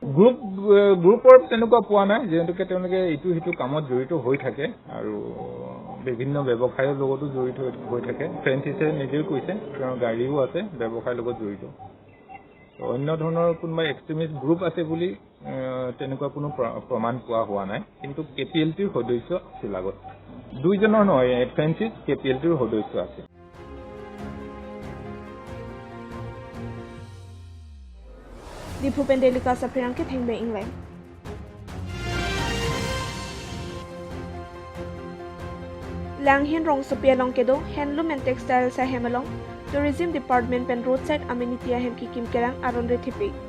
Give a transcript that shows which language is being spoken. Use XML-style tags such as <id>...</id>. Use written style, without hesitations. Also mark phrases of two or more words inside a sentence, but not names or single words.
<as>গ্ৰুপৰ তেনেকুৱা পোৱা নাই যিহেতুকে তেওঁলোকে ইটো সিটো কামত জড়িত হৈ থাকে আৰু বিভিন্ন ব্যৱসায়ৰ লগতো জড়িত হৈ থাকে ফ্ৰেন্সিছে নিজেও কৈছে তেওঁৰ গাড়ীও আছে ব্যৱসায়ৰ লগত জড়িত অন্য ধৰণৰ কোনোবা এক্সট্ৰিমিষ্ট গ্ৰুপ আছে বুলি তেনেকুৱা কোনো প্ৰমাণ পোৱা হোৱা নাই কিন্তু কেপিএলটিৰ সদস্য আছিল আগত দুইজনৰ নহয় ফ্ৰেন্সিছ কেপিএলটিৰ সদস্য আছে</as> <mjw>Diphu Pendelika sa Perang Ke Thengbe Inglay Langhin Rong Sophia Long Kedo</mjw> <en>Handloom and Textile</en> <mjw>sa Hemalong</mjw> <en>Tourism Department</en> <mjw>Pen</mjw> <en>Roadside Amenity</en> <mjw>Hem Ki Kim Kerang Aron Rethipi</mjw>